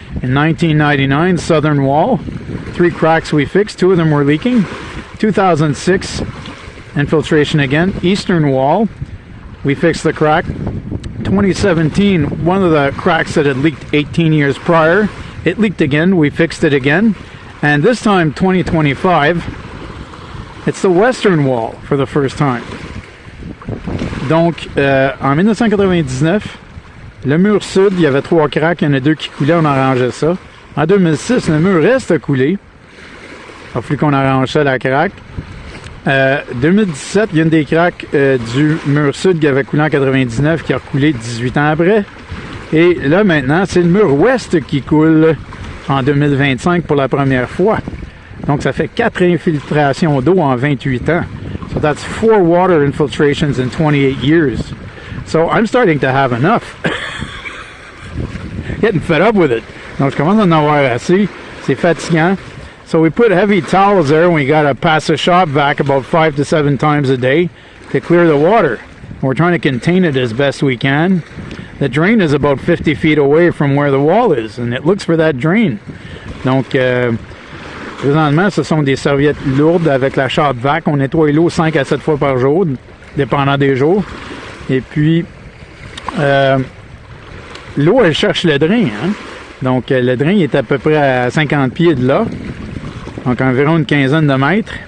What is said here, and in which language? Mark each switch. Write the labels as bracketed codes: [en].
[en] In 1999, southern wall, 3 cracks we fixed, 2 of them were leaking. 2006, infiltration again, eastern wall, we fixed the crack. 2017, one of the cracks that had leaked 18 years prior, it leaked again, we fixed it again. And this time, 2025, it's the western wall for the first time. [fr] Donc, en 1999, le mur sud, il y avait 3 cracks, il y en a 2 qui coulaient, on arrangeait ça. En 2006, le mur reste à couler. Il a fallu qu'on arrange ça, la craque. 2017, il y a une des cracks du mur sud qui avait coulé en 99 qui a recoulé 18 ans après. Et là, maintenant, c'est le mur ouest qui coule en 2025 pour la première fois. Donc, ça fait 4 infiltrations d'eau en 28 ans. [en] So that's 4 water infiltrations in 28 years. So I'm starting to have enough. Getting fed up with it. [fr] Donc, je commence à en avoir assez. C'est fatigant. [en] So we put heavy towels there, and we got to pass a shop vac about 5 to 7 times a day to clear the water. We're trying to contain it as best we can. The drain is about 50 feet away from where the wall is, and it looks for that drain. [fr] Donc, présentement, ce sont des serviettes lourdes avec la shop vac. On nettoie l'eau 5 à 7 fois par jour, dépendant des jours. Et puis, l'eau, elle cherche le drain. Hein? Donc, le drain est à peu près à 50 pieds de là. Donc, environ une quinzaine de mètres.